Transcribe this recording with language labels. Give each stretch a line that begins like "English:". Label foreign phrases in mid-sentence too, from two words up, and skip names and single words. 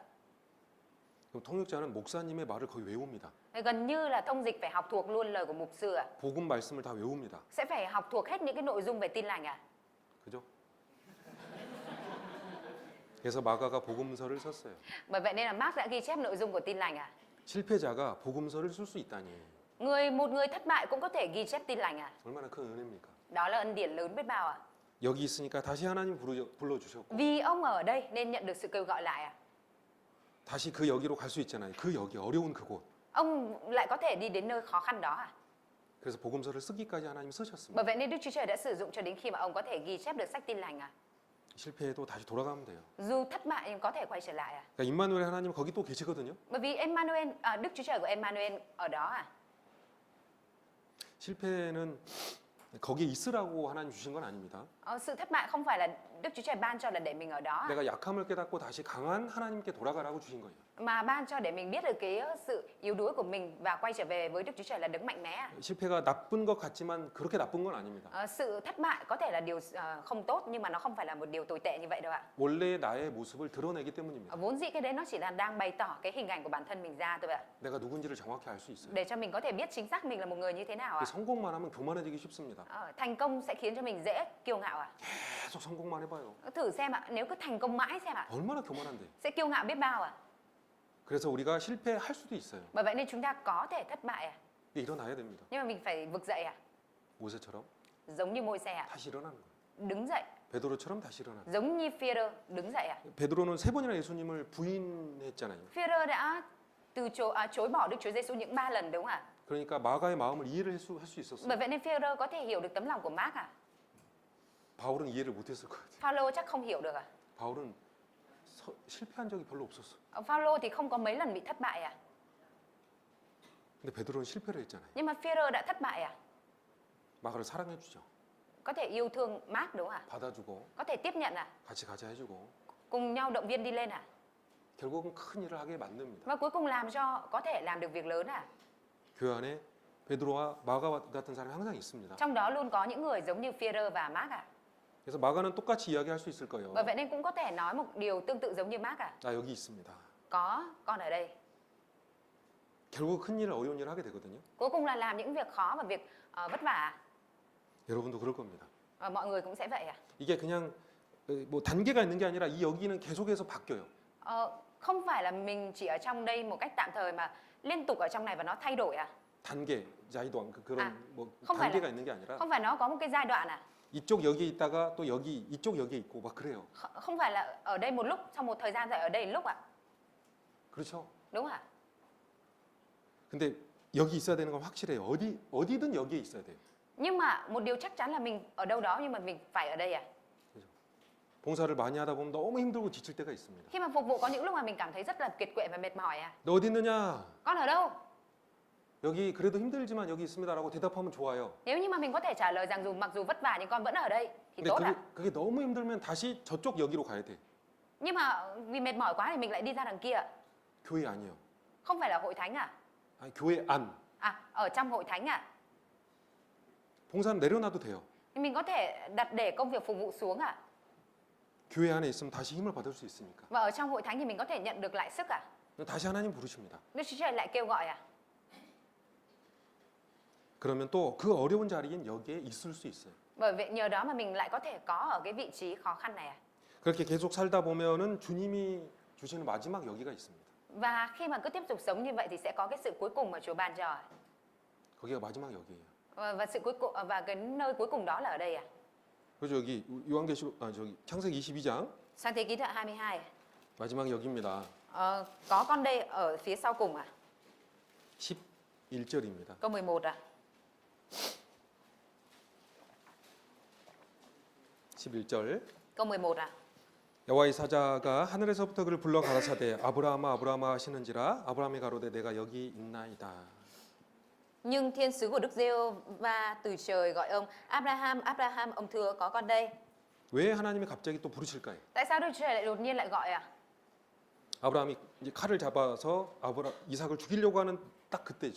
Korean: 그럼 통역자는 목사님의 말을 거의 외웁니다.
Vietnamese: Gần như là thông dịch phải học thuộc luôn lời của mục sư ạ.
Korean: 복음 말씀을 다 외웁니다.
Vietnamese: Sẽ phải học thuộc hết những cái nội dung về tin lành ạ.
Korean: 그죠? 그래서 마가가 복음서를 썼어요.
Vietnamese: Bởi vậy nên là Mark đã ghi chép nội dung của tin lành ạ.
Korean: 실패자가 복음서를 쓸 수 있다니
Vietnamese: Một người thất bại cũng có thể ghi chép tin lành ạ.
Korean: 얼마나 큰 은혜입니까?
Vietnamese: Đó là ân điển lớn biết bao ạ.
Korean: 여기 있으니까 다시 하나님 불러주셨고
Vietnamese: Vì ông ở đây nên nhận được sự kêu gọi lại ạ.
Korean: 다시 그 여기로 갈 수 있잖아요. 그 여기 어려운 그곳.
Vietnamese: Ông lại có thể đi đến nơi khó khăn đó ạ.
Korean: 그래서 복음서를 쓰기까지 하나님 쓰셨습니다.
Vietnamese: Bởi vậy nên Đức Chúa Trời đã sử dụng cho đến khi mà ông có thể ghi chép được sách tin lành ạ.
Korean: 실패해도 다시 돌아가면 돼요.
Vietnamese: Dù thất bại nhưng có thể quay trở lại ạ.
Korean: 그러니까 임마누엘 하나님 거기 또 계시거든요.
Vietnamese: Bởi vì Emmanuel, Đức Chúa Trời của Emmanuel ở đó ạ.
Korean: 실패는 거기에 있으라고 하나님 주신 건 아닙니다.
Vietnamese: Sự thất bại không phải là Đức Chúa Trời ban cho là để mình ở đó ạ.
Korean: 내가 약함을 깨닫고 다시 강한 하나님께 돌아가라고 주신 거예요.
Vietnamese: Mà ban cho để mình biết được cái sự yếu đuối của mình và quay trở về với Đức Chúa Trời là đấng mạnh mẽ ạ.
Korean: 실패가 나쁜 것 같지만 그렇게 나쁜 건 아닙니다.
Vietnamese: Sự thất bại có thể là điều không tốt nhưng mà nó không phải là một điều tồi tệ như vậy đâu ạ.
Korean: 원래 나의 모습을 드러내기 때문입니다.
Vietnamese: Vốn dĩ cái đấy nó chỉ là đang bày tỏ cái hình ảnh của bản thân mình ra thôi ạ.
Korean: 내가 누군지를 정확히 알 수 있어요.
Vietnamese: Để cho mình có thể biết chính xác mình là một người như thế nào ạ.
Korean: 성공만 하면 교만해지기 쉽습니다.
Vietnamese: Thành công sẽ khiến cho mình dễ kiêu ngạo ạ.
Korean: 계속 성공만 해봐요.
Vietnamese: Thử xem ạ, nếu cứ thành công mãi xem ạ,
Korean: 얼마나 교만한데.
Vietnamese: sẽ kiêu ngạo biết bao ạ.
Korean: 그래서 우리가 실패할 수도 있어요.
Vietnamese: Bởi vậy nên chúng ta có thể thất bại ạ.
Korean: 일어나야 됩니다.
Vietnamese: Nhưng mà mình phải vực dậy ạ.
Korean: 모세처럼
Vietnamese: Giống như Môi-se ạ,
Korean: 다시 일어나는 거예요.
Vietnamese: đứng dậy.
Korean: 베드로처럼 다시 일어나는 거예요.
Vietnamese: Giống như Phêrô, đứng dậy ạ.
Korean: 베드로는 3번이나 예수님을 부인했잖아요.
Vietnamese: Phêrô đã chối bỏ Đức Chúa Giêsu những 3 lần đúng không ạ?
Korean: 그러니까 마가의 마음을 이해를 할 수 있었어요.
Vietnamese: Bởi vậy nên Phêrô có thể hiểu được tấm lòng của Mark ạ.
Korean: 바울은 이해를 못했을 것 같아요.
Vietnamese: Phaolô chắc không hiểu được ạ.
Korean: 바울은 실패한 적이 별로 없었어.
Vietnamese: Phaolô thì không có mấy lần bị thất bại ạ.
Korean: 근데 베드로는 실패를 했잖아요.
Vietnamese: Nhưng mà Phêrô đã thất bại ạ.
Korean: 마가를 사랑해주죠.
Vietnamese: Có thể yêu thương Mark đúng không ạ?
Korean: 받아주고
Vietnamese: Có thể tiếp nhận ạ.
Korean: 같이 가자 해주고
Vietnamese: Cùng nhau động viên đi lên ạ.
Korean: 결국은 큰 일을 하게 만듭니다.
Vietnamese: Và cuối cùng làm cho có thể làm được việc lớn ạ.
Korean: 교회 안에 베드로와 마가 같은 사람이 항상 있습니다.
Vietnamese: Trong đó luôn có những người giống như Phêrô và Mark ạ.
Korean: 그래서 마가는 똑같이 이야기할 수 있을 거예요.
Vietnamese: Bởi vậy nên cũng có thể nói một điều tương tự giống như Mark ạ.
Korean: 나 여기 있습니다.
Vietnamese: Có, con ở đây.
Korean: 결국 큰 일을 어려운 일을 하게 되거든요.
Vietnamese: Cuối cùng là làm những việc khó và việc vất vả.
Korean: 여러분도 그럴 겁니다.
Vietnamese: Và mọi người cũng sẽ vậy ạ.
Korean: 이게 그냥 뭐 단계가 있는 게 아니라 이 여기는 계속해서 바뀌어요.
Vietnamese: Không phải là mình chỉ ở trong đây một cách tạm thời mà liên tục ở trong này và nó thay đổi ạ.
Korean: 단계, 자이도안 그런 아, 뭐
Vietnamese: không phải
Korean: 단계가 있는 게 아니라
Vietnamese: Không phải nó có một cái giai đoạn à?
Korean: 이쪽 여기에 있다가 또 여기 이쪽 여기에 있고 막 그래요.
Vietnamese: Không phải là ở đây một lúc, sau một thời gian rồi ở đây lúc ạ?
Korean: 그렇죠?
Vietnamese: Đúng ạ?
Korean: 근데 여기 있어야 되는 건 확실해요. 어디든 여기에 있어야 돼요.
Vietnamese: Nhưng mà một điều chắc chắn là mình ở đâu đó nhưng mà mình phải ở đây à?
Korean: 봉사를 많이 하다 보면 너무 힘들고 지칠 때가 있습니다.
Vietnamese: Khi mà phục vụ có những lúc mà mình cảm thấy rất là kiệt quệ và mệt mỏi à?
Korean: 너 어디 있느냐?
Vietnamese: Con ở đâu?
Korean: 여기 그래도 힘들지만 여기 있습니다라고 대답하면 좋아요.
Vietnamese: Nếu như mà mình có thể trả lời rằng mặc dù vất vả nhưng con vẫn ở đây thì
Korean: 근데
Vietnamese: tốt ạ.
Korean: 그게 너무 힘들면 다시 저쪽 여기로 가야 돼.
Vietnamese: Nhưng mà vì mệt mỏi quá thì mình lại đi ra đằng kia ạ.
Korean: 교회 아니요.
Vietnamese: Không phải là hội thánh à?
Korean: 아니, 교회 안.
Vietnamese: À, ở trong hội thánh à?
Korean: 봉사는 내려놔도 돼요.
Vietnamese: Thì mình có thể đặt để công việc phục vụ xuống à?
Korean: 교회 안에 있으면 다시 힘을 받을 수 있으니까.
Vietnamese: Và ở trong hội thánh thì mình có thể nhận được lại sức à?
Korean: 다시 하나님 부르십니다.
Vietnamese: Đức Chúa Trời lại kêu gọi à?
Korean: 그러면 또 그 어려운 자리엔 여기에 있을 수 있어요.
Vietnamese: Bởi vậy nhờ đó mà mình lại có thể có ở cái vị trí khó khăn này à?
Korean: 그렇게 계속 살다 보면은 주님이 주시는 마지막 여기가 있습니다.
Vietnamese: Và khi mà cứ tiếp tục sống như vậy thì sẽ có cái sự cuối cùng mà Chúa ban cho à?
Korean: 거기가 마지막 여기예요.
Vietnamese: Và sự cuối cùng và cái nơi cuối cùng đó là ở đây à?
Korean: 그래서 여기 요한계시록 저기 창세기 22장
Vietnamese: Sang thế ký thứ 22 à?
Korean: 마지막 여기입니다.
Vietnamese: Có con đây ở phía sau cùng à?
Korean: 11절입니다.
Vietnamese: Câu 11 à?
Korean: 11절.
Vietnamese: Câu 11 à?
Korean: 여호와의 사자가 하늘에서부터 그를 불러 가라사대 아브라함아 아브라함아 하시는지라 아브라함이 가로되 내가 여기 있나이다.
Vietnamese: Nhưng thiên sứ của Đức Giê-hô-va từ trời gọi ông Abraham, Abraham, ông thưa có con đây.
Korean: 왜 하나님이 갑자기 또 부르실까요?
Vietnamese: Tại sao Đức Chúa Trời lại đột nhiên lại gọi à?
Korean: 아브라함이 이제 칼을 잡아서 이삭을 죽이려고 하는 딱 그때죠.